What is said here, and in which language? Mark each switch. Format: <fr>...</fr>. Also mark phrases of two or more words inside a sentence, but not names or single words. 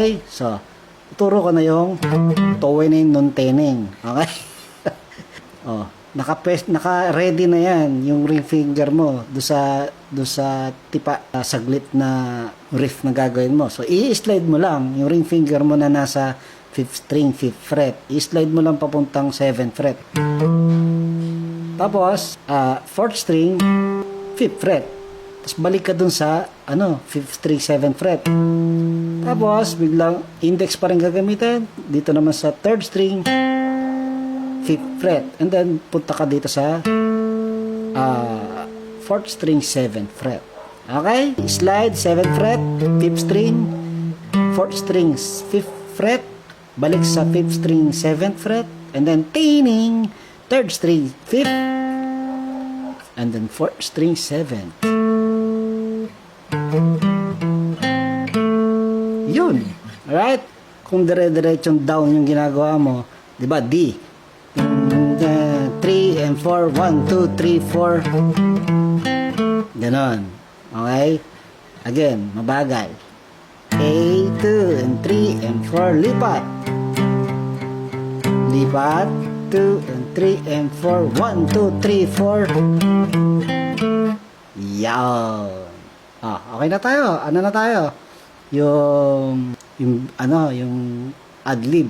<tl>So, ituro ko na yung towing non-tening. Okay? Oh, naka-ready na yan yung</tl> <en>ring finger</en> <tl>mo do sa tipa saglit na riff na gagawin mo. So, i-slide mo lang yung</tl> <en>ring finger</en> <tl>mo na nasa</tl> <en>5th string, 5th fret.</en> <tl>I-slide mo lang papuntang</tl> <en>7th fret.</en> <tl>Tapos,</tl> <en>4th string, 5th fret.</en> <tl>Tapos, balik ka dun sa</tl> <en>5th string, 7th fret.</en> <tl>Tapos, biglang index pa rin gagamitin. Dito naman sa</tl> <en>3rd string, 5th fret. And then,</en> <tl>punta ka dito sa</tl> <en>4th string, 7th fret.</en> <tl>Okay?</tl> <en>Slide, 7th fret, 5th string, 4th string, 5th fret,</en> <tl>balik sa</tl> <en>5th string, 7th fret, and then tuning, 3rd string, 5th, and then 4th string, 7th.</en> <tl>Yun. Alright? Kung dire-diretsong down yung ginagawa mo, di ba, D. 3 and 4, 1, 2, 3, 4. Ganon. Okay? Again, mabagal.</tl> <en>A, 2, and 3, and 4.</en> <tl>Lipat. Lipat. 2, and 3, and 4. 1, 2, 3, 4. Yan. Okay na tayo. Ano na tayo? Yung ad-lib.</tl>